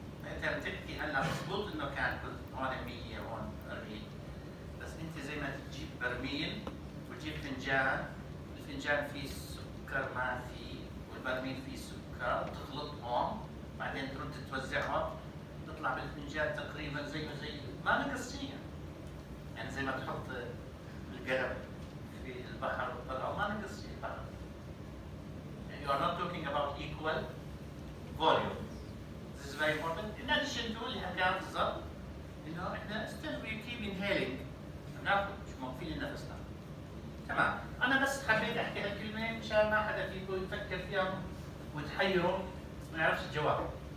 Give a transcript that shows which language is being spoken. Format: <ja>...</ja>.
<ar>انت بتحكي هلا مضبوط انه كان هون 100 هون 40 بس انت زي ما تجيب برميل وتجيب فنجان، الفنجان فيه سكر ما فيه والبرميل فيه سكر وتخلطهم بعدين ترد توزعهم تطلع بالفنجان تقريبا زي ما نقص شيء يعني زي ما تحط القلم في البحر وتطلعه ما نقص شيء البحر.</ar> <en>You are not talking about equal volume. This is very important. In addition to</en> <ar>اللي حكاه بالضبط انه احنا</ar> <en>still we keep inhaling</en> <ar>ناخذ مش موقفين نفسنا. تمام، انا بس حبيت احكي هالكلمه مشان ما حدا فيكم يفكر فيها وتحيره ما يعرفش الجواب.</ar>